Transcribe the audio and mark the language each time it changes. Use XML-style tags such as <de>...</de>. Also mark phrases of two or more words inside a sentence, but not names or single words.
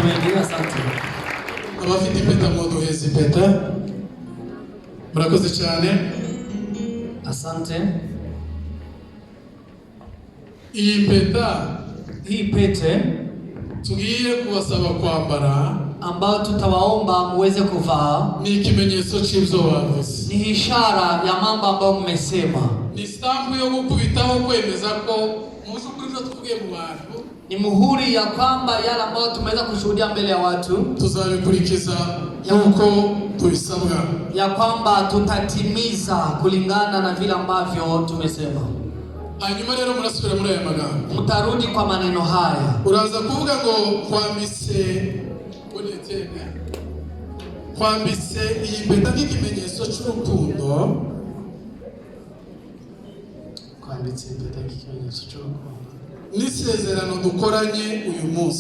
<rw>Abafite impeta muduheze impeta. Murakoze cyane.</rw> <sw>Asante.</sw> <rw>Iyi mpeta,</rw> <sw>hii pete</sw> <rw>tugiye kubasaba kwambara</rw> <sw>ambao tutawaomba muweze kuvaa</sw> <rw>ni ikimenyetso cy'ibyo wavuze.</rw> <sw>ni ishara ya mambo ambayo mmesema.</sw> <rw>Ni stampu yo gukubitaho kwemeza ko muzi ukuri tuvuge mu bantu.</rw> <sw>Ni muhuri ya kwamba yale ambayo tumeweza kushuhudia mbele ya watu</sw> <rw>tuzabikurikiza yuko tubisabwa,</rw> <sw>ya kwamba tutatimiza kulingana na vile ambavyo tumesema.</sw> <rw>Hanyuma rero murasubira muri aya magambo,</rw> <sw>mtarudi kwa maneno haya.</sw> <rw>Uraza kuvuga ngo kwambise iyi mpeta nk'ikimenyetso cy'urukundo. Kwambitse impeta nk'ikimenyetso cy'urukundo n'isezerano dukoranye uyu munsi.</rw>